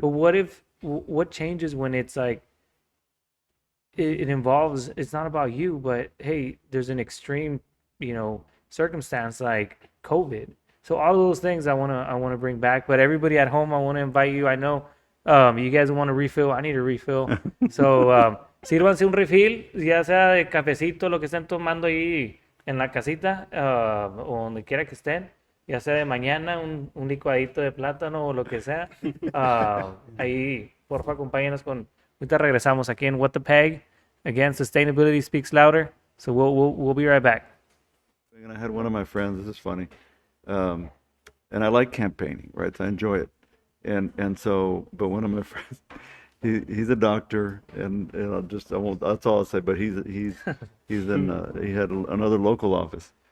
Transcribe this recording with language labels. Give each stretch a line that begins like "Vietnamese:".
English: But what changes when it's like it involves, it's not about you, but hey, there's an extreme, you know, circumstance like COVID. So all those things I wanna bring back. But everybody at home, I want to invite you. I know you guys want a refill. I need a refill.
Spanish: So sírvanse un refill, ya sea de cafecito, lo que estén tomando ahí en la casita, o donde quiera que estén. Ya sea de mañana, un licuadito de plátano o lo que sea. Ahí, porfa, acompáñenos con. Ahorita regresamos aquí en What the Peg.
English: Again, sustainability speaks louder. So we'll be right back. And I had one of my friends, this is funny, and I like campaigning, right? So I enjoy it. And so, but one of my friends, he's a doctor, and I won't, that's all I'll say, but he's in, he had another local office.